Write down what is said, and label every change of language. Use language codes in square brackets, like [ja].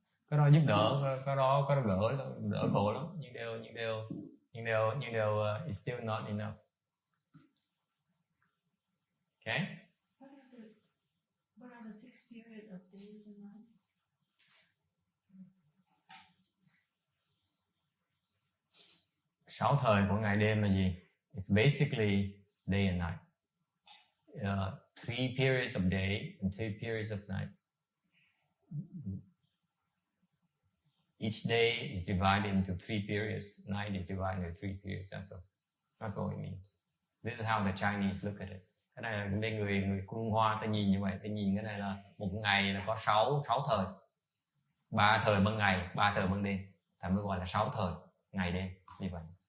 [vi] Cái đó giúp đỡ, cái đó đỡ khổ lắm. Nhưng đều, [en] it's still not enough. Okay? What are the 6 periods of days and nights? [vi] Sáu thời của ngày đêm là gì? [en] It's basically day and night. 3 periods of day and 2 periods of night. Each day is divided into 3 periods. Night is divided into 3 periods. That's all it means. This is how the Chinese look at it. [vi] Cái này là bên người Trung Hoa ta nhìn như vậy. Ta nhìn cái này là một ngày là có 6 thời. 3 thời ban ngày, 3 thời ban đêm. Ta mới gọi là 6 thời ngày đêm như vậy.